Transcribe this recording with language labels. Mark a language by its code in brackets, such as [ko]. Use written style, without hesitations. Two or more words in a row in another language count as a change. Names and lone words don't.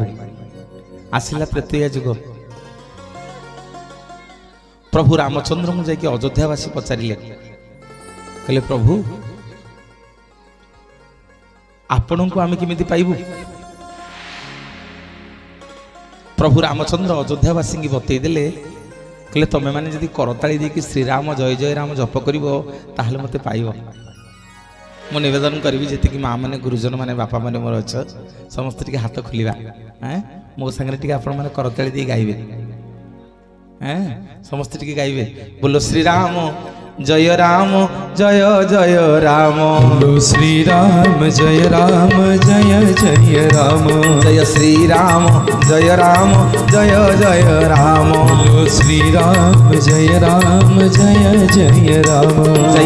[or] ଆସିଲା ତ୍ରେତୟା ଜୁଗ ପ୍ରଭୁ ରାମଚନ୍ଦ୍ର ମୁ ଜାକେ ଅଯୋଧ୍ୟାବାସୀ ପଚାରିଲେ କହଲେ ପ୍ରଭୁ ଆପଣ କୋ ଆମେ କେମିତି ପାଇବୁ। ପ୍ରଭୁ ରାମଚନ୍ଦ୍ର ଅଯୋଧ୍ୟାବାସୀ କୀ ବତଇ ଦେଲେ କହଲେ ତମେ ମାନେ ଜଦି କରତାଳି ଦେକୀ ଶ୍ରୀରାମ ଜୟ ଜୟ ରାମ ଜପ କରିବୋ ତାହଲେ ମତେ ପାଇବୋ। ମୁ ନିବେଦନ କରିବି ଜେତି କି ମାଁ ମାନେ ଗୁରୁଜନ ମାନେ ବାପା ମାନେ ମୋର ଅଛ ସମସ୍ତ ଟିକେ ହାତ ଖୁଲିବା ହଁ ମୋ ସଙ୍ଗେ ଟିକେ ଆପଣ ମାନେ କରତାଳି ଦେ ଗାଇବେ ହଁ ସମସ୍ତ ଟିକେ ଗାଇବେ ବୋଲୋ ଶ୍ରୀରାମ ଜୟ ରାମ ଜୟ ଜୟ ରାମ ବୋଲୋ ଶ୍ରୀ ରାମ ଜୟ ଜୟ ରାମ ଜୟ ଶ୍ରୀ ରାମ ଜୟ ଜୟ ରାମ ବୋଲୋ ଶ୍ରୀ ରାମ ଜୟ ଜୟ ରାମ ଜୟ